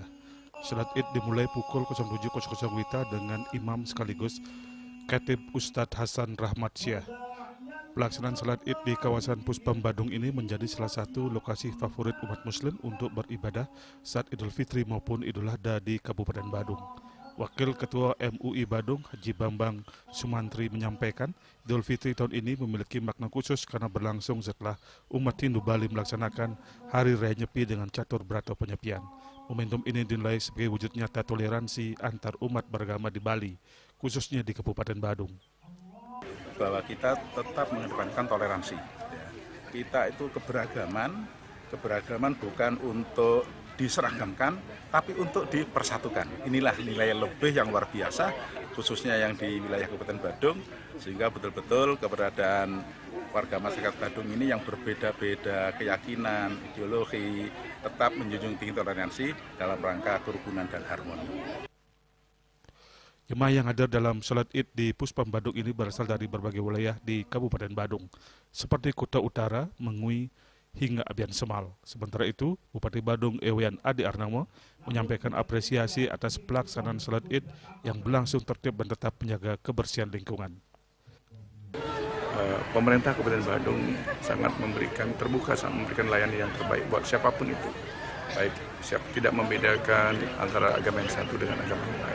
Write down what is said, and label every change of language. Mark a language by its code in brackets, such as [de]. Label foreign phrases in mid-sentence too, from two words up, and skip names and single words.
[id] Sholat Id dimulai pukul 07.00 WITA dengan imam sekaligus Khatib Ustadz Hasan Rahmat Syah. Pelaksanaan sholat Id di kawasan Puspam Badung ini menjadi salah satu lokasi favorit umat muslim untuk beribadah saat Idul Fitri maupun Idul Adha di Kabupaten Badung. Wakil Ketua MUI Badung, Haji Bambang Sumantri menyampaikan, Idul Fitri tahun ini memiliki makna khusus karena berlangsung setelah umat Hindu Bali melaksanakan Hari Raya Nyepi dengan catur berata penyepian. Momentum ini dinilai sebagai wujud nyata toleransi antar umat beragama di Bali, khususnya di Kabupaten Badung. Bahwa kita tetap mengedepankan toleransi. Kita itu keberagaman bukan untuk diseragamkan, tapi untuk dipersatukan. Inilah nilai lebih yang luar biasa, khususnya yang di wilayah Kabupaten Badung, sehingga betul-betul keberadaan warga masyarakat Badung ini yang berbeda-beda keyakinan, ideologi, tetap menjunjung tinggi toleransi dalam rangka kerukunan dan harmoni. Jemaah yang hadir dalam sholat Id di Puspam Badung ini berasal dari berbagai wilayah di Kabupaten Badung, seperti Kuta Utara, Mengui, hingga Abian Semal. Sementara itu, Bupati Badung Ewean Adi Arnamo menyampaikan apresiasi atas pelaksanaan sholat Id yang berlangsung tertib dan tetap menjaga kebersihan lingkungan. Pemerintah Kabupaten Badung sangat terbuka memberikan layanan yang terbaik buat siapapun itu. Baik, tidak membedakan antara agama yang satu dengan agama yang lain.